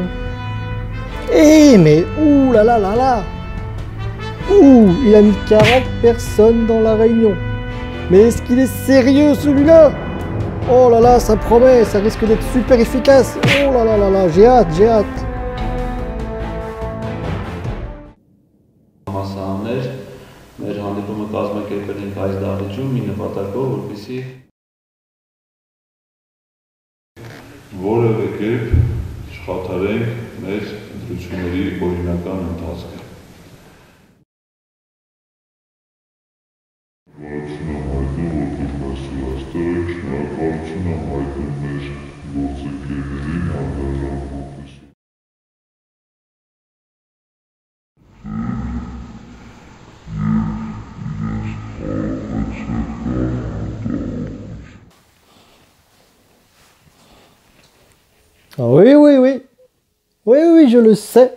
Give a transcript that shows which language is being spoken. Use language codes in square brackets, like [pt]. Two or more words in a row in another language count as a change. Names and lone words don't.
[fr] Eh, mais ouh là là là là! Ouh, il a mis 40 personnes dans la réunion. Mais est-ce qu'il est sérieux celui-là? Oh là là, ça promet, ça risque d'être super efficace. Oh là là là là, j'ai hâte, j'ai hâte. [hy] Մեր հանդիպումը կազմակերպել ենք այս դահլիճում մի նպատակով, որպեսզի որևէ կերպ չխաթարենք մեր ընտրությունների օրինական ընթացքը։ Շնորհակալություն եմ հայտնում, որպես մասնաստեր եք, շնորհակալություն եմ հայտնում մեր գործընկերներին հանդարժան որպես [fr] Ah oui, oui, oui. Oui, oui, je le sais.